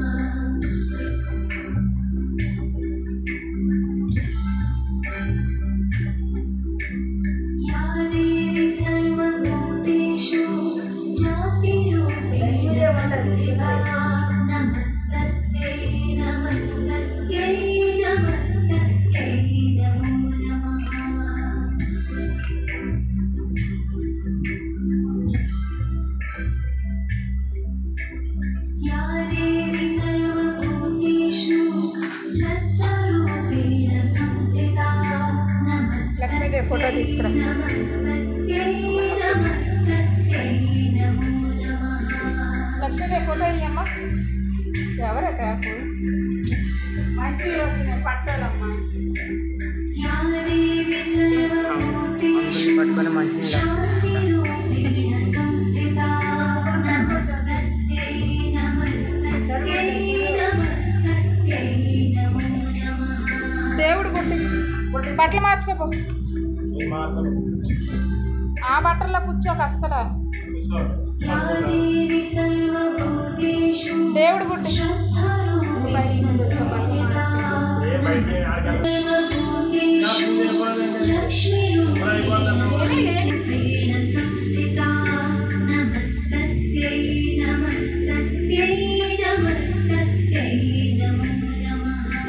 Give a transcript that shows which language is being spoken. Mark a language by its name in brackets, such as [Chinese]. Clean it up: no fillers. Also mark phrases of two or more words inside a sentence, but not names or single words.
[Sanskrit] या देवी सर्वभूतेषु जातिरूपेण संस्थिता नमस्तस्यै नमस्तस्यै नमस्तस्यै नमो नमः या देवी सर्वभूतेषु लज्जारूपेण संस्थिता [Telugu] లక్ష్మీదేవి ఫోటో తీసుకురా. [Sanskrit] नमस्तस्यै नमस्तस्यै नमो नमः [Telugu] లక్ష్మీదేవి ఫోటో ఇయ్యమ్మా. ఎవరట మంచి వస్తున్నాయి పట్టాలమ్మా. [Sanskrit] या देवी सर्वभूतेषु [Telugu] పట్టుకొని మంచిగా [Sanskrit] शान्तिरूपेण संस्थिता नमस्तस्यै नमस्तस्यै नमस्तस्यै नमो नमः [Telugu] దేవుడు గుడ్డి బట్టలు మార్చుకోపో. ఆ బట్టల్లో కూర్చోక అస్సలు. [Sanskrit] या देवी सर्वभूतेषु [Telugu] దేవుడు గుడ్డి [Sanskrit] श्रद्धारूपेण संस्थिता सर्वभूतेषु लक्ष्मीरूपेण संस्थिता नमस्तस्यै नमस्तस्यै नमस्तस्यै नमो नमः